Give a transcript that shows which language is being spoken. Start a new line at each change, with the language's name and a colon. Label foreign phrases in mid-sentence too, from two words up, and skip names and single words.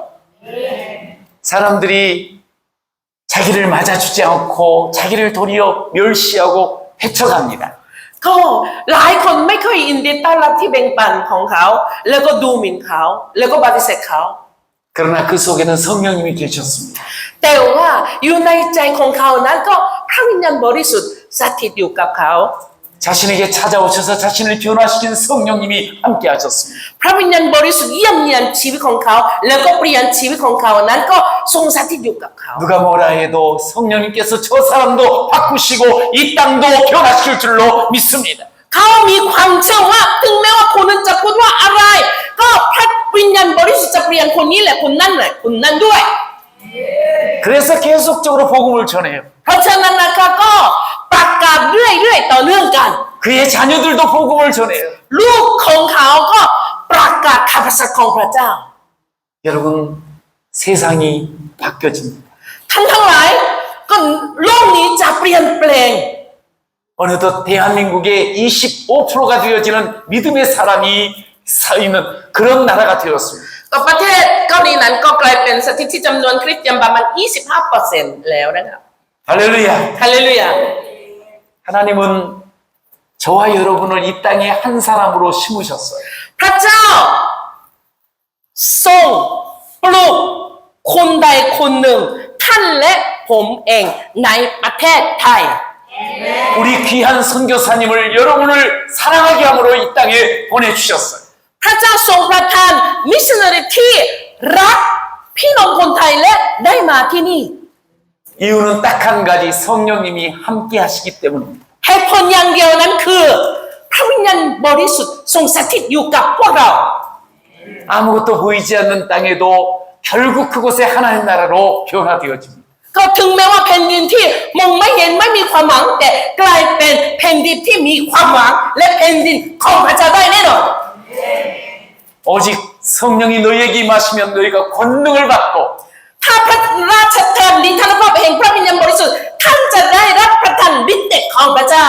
Korean: 사람들이 자기를 맞아주지 않고 자기를 도리어 멸시하고 헤쳐갑니다.
Thai: ก็หลายคนไม่ค่อยยินดีต้อนรับที่แบ่งปันของเขา แล้วก็ดูหมิ่นเขา แล้วก็ปฏิเสธเขา
Korean: 그러나 그 속에는 성령님이 계셨습니다.
Thai: แต่ว่าอยู่ในใจของเขานั้นก็พระวิญญาณบริสุทธิ์สถิตอยู่กับเขา
Korean: 자신에게 찾아오셔서 자신을 변화시킨 성령님이 함께 하셨습니다.
Thai: พระวิญญาณบริสุทธิ์เยี่ยมเยียนชีวิตของเขา แล้วก็เปลี่ยนชีวิตของเขานั้นก็ทรงสถิตอยู่กับเขา
Korean: 누가 뭐라 해도 성령님께서 저 사람도 바꾸시고 이 땅도 변화시킬 줄로 믿습니다.
Thai: เขามีความเชื่อว่าถึงแม้ว่าคนนั้นจะพูดว่าอะไรก็พระวิญญาณบริสุทธิ์จะเปลี่ยนคนนี้แหละคนนั้นแหละคนนั้นด้วย
Korean: 그래서 계속적으로 복음을 전해요.
Thai: เพราะฉะนั้นนะคะก็ประกาศเรื่อยๆต่อเนื่องกัน
Korean: 그의 자녀들도 복음을 전해요.
Thai: ลูกของเขาก็ประกาศคำสัตย์ของพระเจ้า
Korean: 여러분, 세상이 바뀌어집니다.
Thai: ท่านทั้งหลายก็โลกนี้จะเปลี่ยนแปลง
Korean: 어느덧 대한민국의 25%가 되어지는 믿음의 사람이 서 있는 그런 나라가 되었습니다.
Thai: ก็ประเทศเกาหลีนั้นก็กลายเป็นสถิติจำนวนคริสเตียนประมาณ 25% แล้วนะครับ
Korean: 할렐루야.
Thai: ฮาเลลูยา
Korean: 하나님은 저와 여러분을 이 땅에 한 사람으로 심으셨어요.
Thai: พระเจ้าทรงปลูกคนใดคนหนึ่งท่านและผมเองในประเทศไทย
Korean: 우리 귀한 선교사님을 여러분을 사랑하게 함으로 이 땅에 보내주셨어요.
Thai: พระเจ้าทรงประทานมิชชันนารีที่รักพี่น้องคนไทยและได้มาที่นี่
Korean: 이유는 딱 한 가지 성령님이 함께 하시기 때문입니다.
Thai: เหตุผลอย่างเดียวนั้นคือพระวิญญาณบริสุทธิ์ทรงสถิตอยู่กับพวกเรา
Korean: 아무것도 보이지 않는 땅에도 결국 그곳에 하나님 나라로 변화되어집니다.
Thai: ก็ถึงแม้ว่าแผ่นดินที่มองไม่เห็นไม่มีความหวังแต่กลายเป็นแผ่นดินที่มีความหวังและแผ่นดินของพระเจ้าได้แน่นอน
Korean: 오직 성령이 너희에게 임하시면 너희가 권능을 받고
Thai: ถ้าพระราชทานฤทธานุภาพแห่งพระวิญญาณบริสุทธิ์ท่านจะได้รับประทานฤทธิ์เดชของพระเจ้า